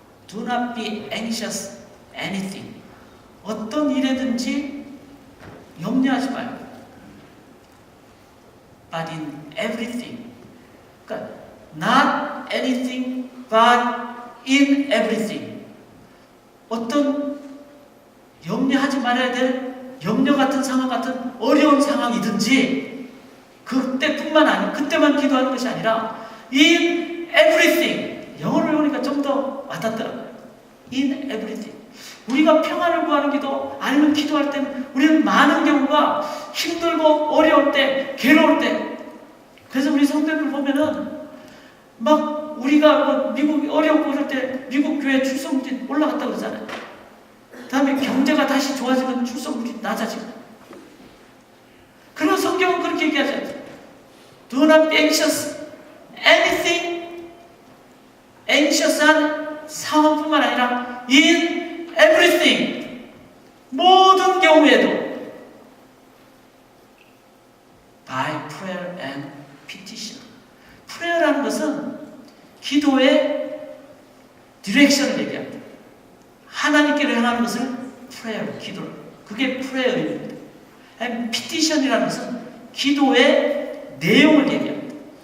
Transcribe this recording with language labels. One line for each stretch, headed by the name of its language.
English: Do not be anxious anything.
Korean: 어떤 일에든지 염려하지 말고
English: but in everything.
Korean: 그러니까
English: not anything but in everything.
Korean: 어떤 염려하지 말아야 될 염려 같은 상황 같은 어려운 상황이든지 그때뿐만 아니라 그때만 기도하는 것이 아니라 in everything. 영어를 배우니까 좀 더 와닿더라고요.
English: in everything.
Korean: 우리가 평안을 구하는 기도 아니면 기도할 때는 우리는 많은 경우가 힘들고 어려울 때, 괴로울 때, 그래서 우리 성도들 보면은 막 우리가 뭐 미국 어렵고 그럴 때 미국 교회 출석률이 올라갔다 그러잖아요. 그 다음에 경제가 다시 좋아지면 출석률이 낮아지고. 그러나 성경은 그렇게 얘기하지 않아요.
English: Do not be anxious. Anything. anxious한
Korean: 상황뿐만 아니라
English: in everything.
Korean: 모든 경우에도
English: by prayer and petition.
Korean: prayer라는 것은 기도의 디렉션을 얘기합니다. 하나님께로 향하는 것을 prayer, 기도. 그게 prayer입니다.
English: and petition
Korean: 이라는 것은 기도의 내용을 얘기합니다.